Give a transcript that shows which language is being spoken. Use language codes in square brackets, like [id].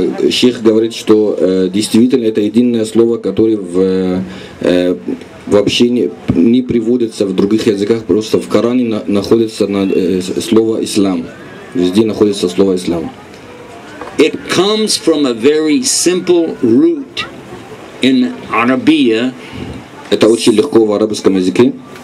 [ru] Шейх говорит, что действительно это единое слово, которое вообще не приводится в других языках, просто в Коране находится слово «ислам». Везде находится слово «ислам». [en] It comes from a very simple root in Arabiya. [ru] Это очень легко в арабском языке.